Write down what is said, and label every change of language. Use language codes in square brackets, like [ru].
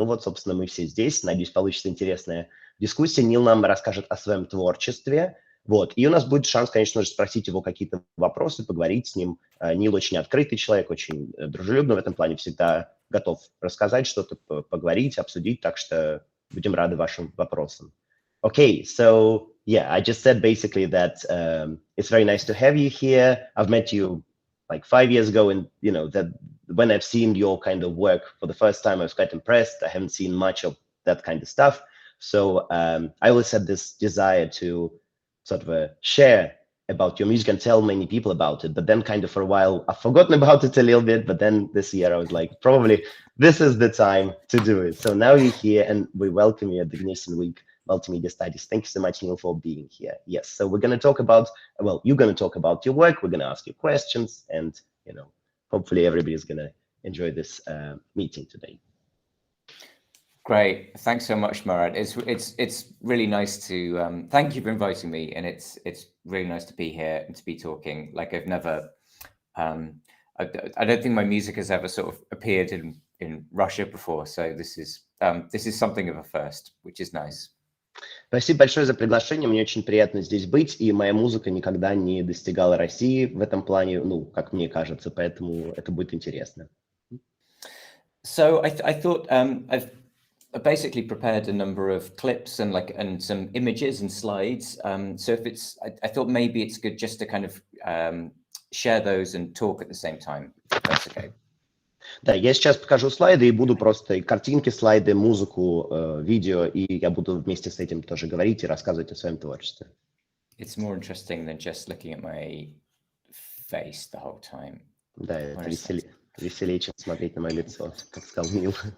[ru] Ну вот, собственно, мы все здесь. Надеюсь, получится интересная дискуссия. Нил нам расскажет о своем творчестве. Вот. И у нас будет шанс, конечно же, спросить его какие-то вопросы, поговорить с ним. Нил очень открытый человек, очень дружелюбный в этом плане, всегда готов рассказать что-то, поговорить, обсудить. Так что будем рады вашим вопросам. [en] Okay, so yeah, I just said basically that it's very nice to have you here. I've met you like 5 years ago, and you know that when I've seen your kind of work for the first time, I was quite impressed. I haven't seen much of that kind of stuff, so I always had this desire to sort of share about your music and tell many people about it. But then, kind of for a while, I've forgotten about it a little bit. But then this year, I was like, probably this is the time to do it. So now you're here, and we welcome you at the Cognition Week Multimedia Studies. Thank you so much, Neil, for being here. Yes, so we're going to talk about, well, you're going to talk about your work. We're going to ask you questions, and you know, hopefully everybody's going to enjoy this meeting today. Great, thanks so much, Marat. It's really nice to thank you for inviting me, and it's really nice to be here and to be talking. Like I've never, I don't think my music has ever sort of appeared in Russia before, so this is something of a first, which is nice. [ru] Спасибо большое за приглашение, мне очень приятно здесь быть, и моя музыка никогда не достигала России в этом плане, ну, как мне кажется, поэтому это будет интересно. [en] So I thought I've basically prepared a number of clips and some images and slides. So if I thought maybe it's good just to kind of share those and talk at the same time. If that's okay. [ru] Да, я сейчас покажу слайды и буду просто и картинки, слайды, музыку, видео, и я буду вместе с этим тоже говорить и рассказывать о своем творчестве. [en] It's more interesting than just looking at my face the whole time. [ru] Да, это веселее, чем смотреть на мое лицо, как сказал Нил.